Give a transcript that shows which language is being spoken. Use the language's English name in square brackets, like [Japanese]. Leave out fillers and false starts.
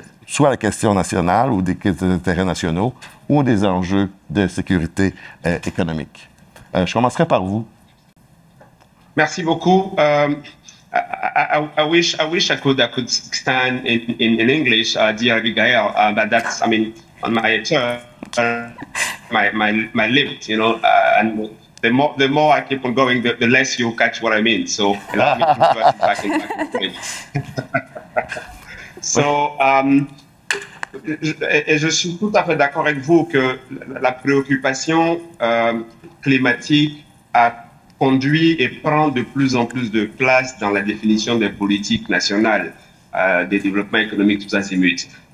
[French] soit la question nationale ou des intérêts nationaux ou des enjeux de sécurité économique. Je commencerai par vous. Merci beaucoup. [English] I wish I could stand in English, dear Abigail, but that's, I mean, on my turn, my limit, you know, and the more I keep on going, the less you catch what I mean. So allow me to go back in French. [French] So, et je suis tout à fait d'accord avec vous que la préoccupation climatique a conduit et prend de plus en plus de place dans la définition des politiques nationales des développements économiques tous azimuts.